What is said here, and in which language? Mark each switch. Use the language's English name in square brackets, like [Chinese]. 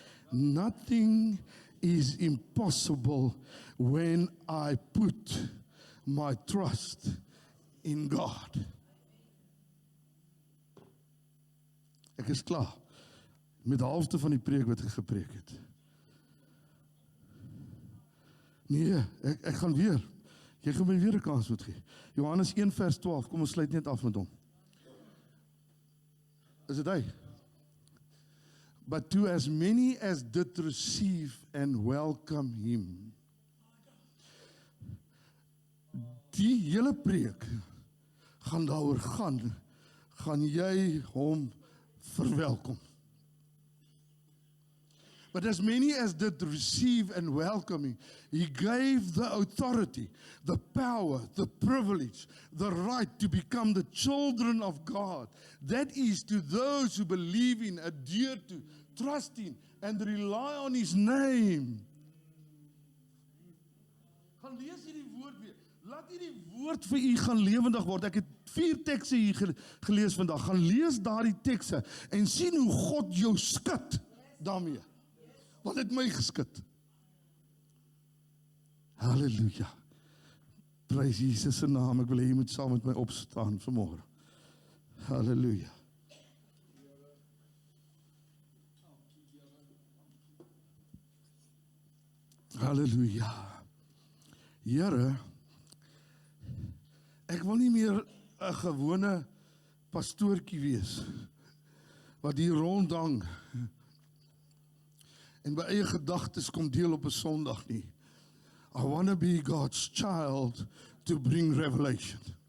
[English] Nothing is impossible when I put my trust in God. [Afrikaans] Ek is klaar met die helfte van die preek wat ek gepreek het. Nee, ek gaan weer. Jy gaan my weer 'n kans moet gee. Johannes 1 vers 12, kom ons sluit net af met hom. Is dit hy? [English] But to as many as did receive and welcome him. [Afrikaans] Die hele preek gaan daaroor gaan jy hom verwelkom. [English] But as many as did receive and welcome him, he gave the authority, the power, the privilege, the right to become the children of God. That is to those who believe in, adhere to, trust in, and rely on his name. [Afrikaans] Gaan lees hierdie woord weer. Laat hierdie woord vir u gaan lewendig word. Ek het 4 tekste hier gelees vandag. Gaan lees daardie tekste en sien hoe God jou skud daarmee. Wat het my geskit? Halleluja. Prys Jesus se naam. Ek wil hê jy moet saam met my opstaan vanmôre. Halleluja. Halleluja. Here, ek wil nie meer 'n gewone pastoortjie wees wat hier rondhang en by eie gedagtes kom deel op 'n Sondag nie. [English] I want to be God's child to bring revelation.